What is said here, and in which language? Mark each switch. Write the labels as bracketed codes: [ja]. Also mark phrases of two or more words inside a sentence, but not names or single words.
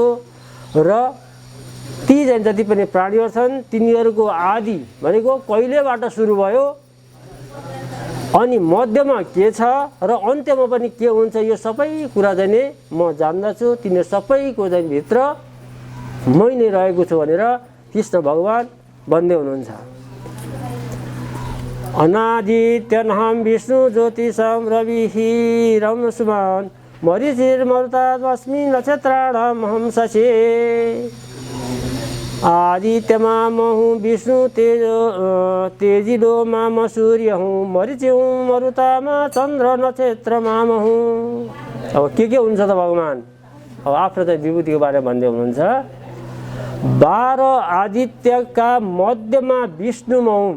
[ne] र ती चाहिँ जति पनि प्राणीहरू छन् तिनीहरूको आदि भनेको कहिलेबाट सुरु भयो अनि मध्यमा के छ र अन्त्यमा पनि के हुन्छ, यो सबै कुरा चाहिँ म जान्दछु। तिनीहरू सबैको चाहिँ भित्र मै नै रहेको छु भनेर कृष्ण भगवान भन्दै हुनुहुन्छ। [sa] अनादित्यहं विष्णु ज्योतिषं रविः रमसुमान्, मरीचिर्मरुतामस्मि नक्षत्राणामहं शशि। [ne] आदित्यमा म हुँ विष्णु तेजिलो मा म सूर्य हुँ, मरीचि हुँ मरुतामा चन्द्र नक्षत्रमा म हुँ। अब के हुन्छ त भगवान अब आफ्नो चाहिँ विभूतिको बारेमा भन्दै हुनुहुन्छ। 12 आदित्यका मध्यमा विष्णु म हुँ।